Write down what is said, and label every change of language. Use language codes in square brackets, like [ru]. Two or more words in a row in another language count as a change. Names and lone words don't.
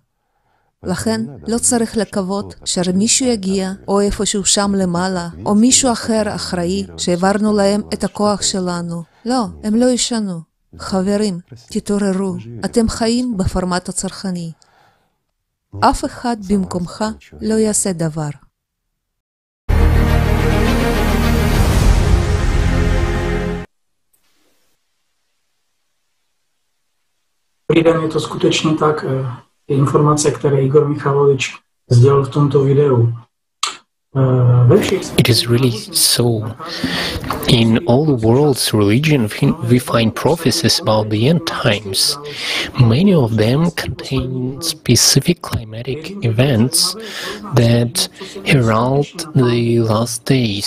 [he] לכן לא צריך לקוות שמישהו יגיע או איפשהו שם למעלה, או מישהו אחר אחראי שהעברנו להם את הכוח שלנו. לא, הם לא ישנו. חברים, תתעוררו, אתם חיים בפורמט הצרכני. אף אחד במקומך לא יעשה דבר. [cs] Je to skutečně tak, informace, které Igor Mikhailovič sdělil v tomto videu. [en] It is really so. In all the world's religion, we find prophecies about the end times. Many of them contain specific climatic events that herald the last days.